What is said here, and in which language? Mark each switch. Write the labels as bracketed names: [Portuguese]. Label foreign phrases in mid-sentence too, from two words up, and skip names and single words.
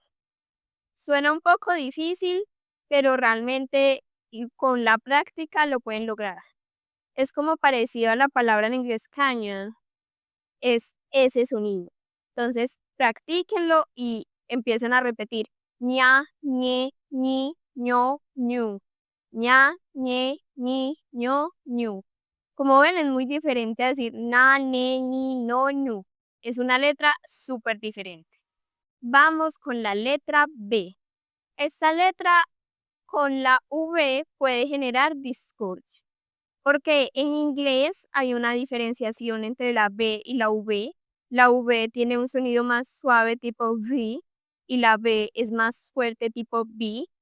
[Spanish] Suena un poco difícil, pero realmente con la práctica lo pueden lograr. Es como parecido a la palabra en inglés canyon, es ese sonido. Entonces, practíquenlo y empiecen a repetir ña, ñe, ñi, ño, ñu. ña, ñe, ñi, ño, ñu. Como ven, es muy diferente a decir na, ne, ni, no, ñu. Es una letra súper diferente. Vamos con la letra B. Esta letra con la V puede generar discordia, porque en inglés hay una diferenciación entre la B y la V. La V tiene un sonido más suave tipo V y la B es más fuerte tipo B.